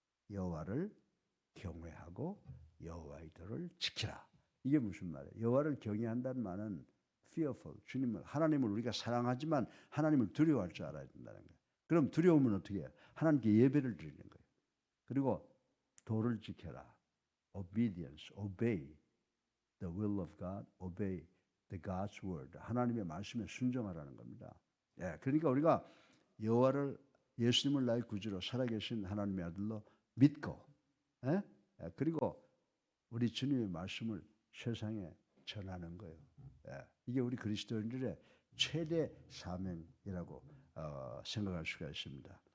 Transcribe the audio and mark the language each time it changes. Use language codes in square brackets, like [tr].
[ko] 여호와를 경외하고 여호와의 도를 지키라. 이게 무슨 말이에요? 여호와를 경외한다는 말은 fearful, 주님을, 하나님을 우리가 사랑하지만 하나님을 두려워할 줄 알아야 된다는 거예요. 그럼 두려우면 어떻게 해요? 하나님께 예배를 드리는 거예요. 그리고 도를 지켜라. [en] Obedience, obey the will of God, obey the God's word. [ko] 하나님의 말씀에 순종하라는 겁니다. 그러니까 우리가 여호와를, 예수님을 나의 구주로 살아계신 하나님의 아들로 믿고, 그리고 우리 주님의 말씀을 세상에 전하는 거예요. 이게 우리 그리스도인들의 최대 사명이라고 생각할 수가 있습니다.